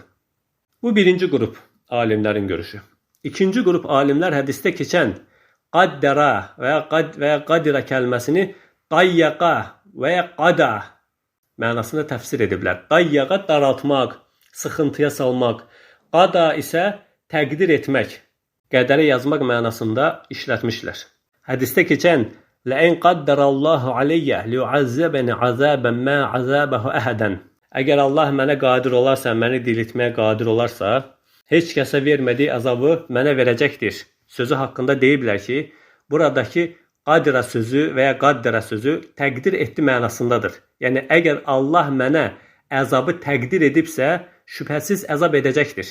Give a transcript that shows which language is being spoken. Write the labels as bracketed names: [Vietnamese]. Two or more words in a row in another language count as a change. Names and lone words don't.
[Azerbaijani] Bu birinci qrup alimlərin görüşü. İkinci qrup alimlər hədisdə keçən qaddara və ya qadira kəlməsini qayyaqa və ya qada mənasında təfsir ediblər. Qayyaqa daraltmaq, sıxıntıya salmaq, qada isə təqdir etmək, qədərə yazmaq mənasında işlətmişlər. Hədisdə keçən [Arabic] لَاِنْ قَدَّرَ اللّٰهُ عَلَيَّ لِيُعَذَّبَنِ عَذَابًا مَا عَذَابَهُ أَحَدًا [Azerbaijani] Əgər Allah mənə qadir olarsa, məni diriltməyə qadir olarsa, heç kəsə vermədiyi əzabı mənə verəcəkdir. Sözü haqqında deyiblər ki, buradakı qadira sözü və ya qaddara sözü təqdir etdi mənasındadır. Yəni, əgər Allah mənə əzabı təqdir edibsə, şübhəsiz əzab edəcəkdir.